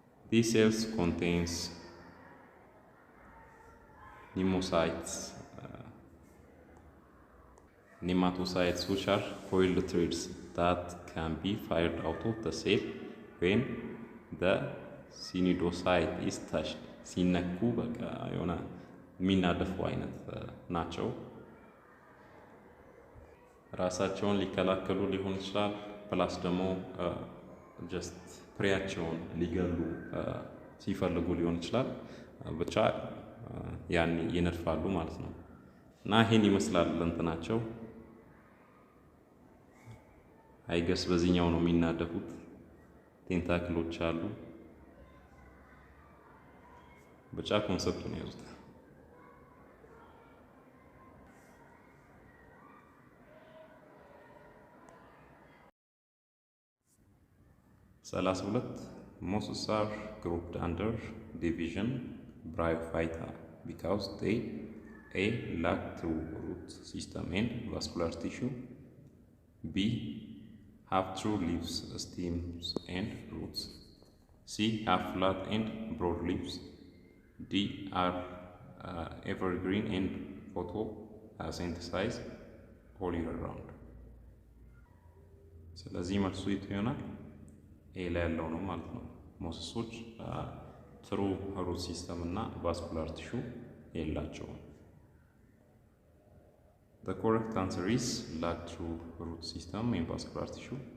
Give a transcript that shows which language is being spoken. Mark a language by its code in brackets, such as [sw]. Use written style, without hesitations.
[en] These cells contains nematocytes which are coiled threads that can be fired out of the cell when the cnidocyte is touched. [am] ሲነኩ በቃ የሆነ የሚናደፉ አይነት ናቸው። ራሳቸውን ሊከላከሉ ሊሆን ይችላል፣ ፕላስ ደግሞ ጀስት ፕሬያቸውን ሊገሉ ሲፈልጉ ሊሆን ይችላል። ብቻ ያን ይነድፋሉ ማለት ነው። እና ይሄን ይመስላል እንትናቸው። አይገስ በዚህኛው ነው የሚናደፉት። ቴንታክሎች አሉ። ብቻ ኮንሰፕቱን ያዙት። [en] 32 mosses are grouped under division Bryophyta because they A. lack true root system and vascular tissue, B. have true leaves, stems and roots, C. have flat and broad leaves, D. are evergreen and photosynthesize all year round. [am] ስለዚህ መልሱ የቱ ይሆናል? ኤ ላይ ያለው ነው ማለት ነው። ሞሰሶች ትሩ ሩት ሲስተም እና ቫስኩላር ቲሹ የላቸውም። [en] The correct answer is lack true root system and vascular tissue.